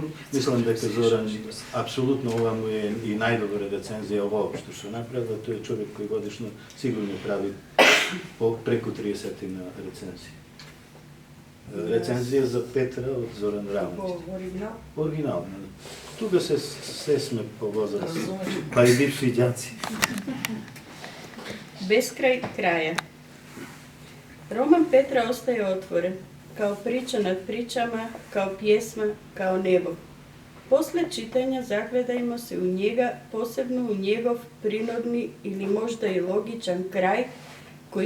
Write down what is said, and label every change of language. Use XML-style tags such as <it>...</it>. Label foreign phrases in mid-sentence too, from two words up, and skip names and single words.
<mk>Мислам дека Зоран апсолутно ова му е и најдобра рецензија воопшто што направила. Тој е човек кој годишно сигурно прави преку 30 на рецензии. Рецензија за Петра од Зоран Раонич. Оригинал? Оригинал. Тука се сме повозрастни, па и бивши ѓаци.</mk> <sr>Beskraj kraja. Roman Petra ostaje otvoren, kao priča nad pričama, kao pjesma, kao nebo. Posle čitanja zagledajmo se u njega, posebno u njegov prirodni ili možda i logičan kraj, koji</sr>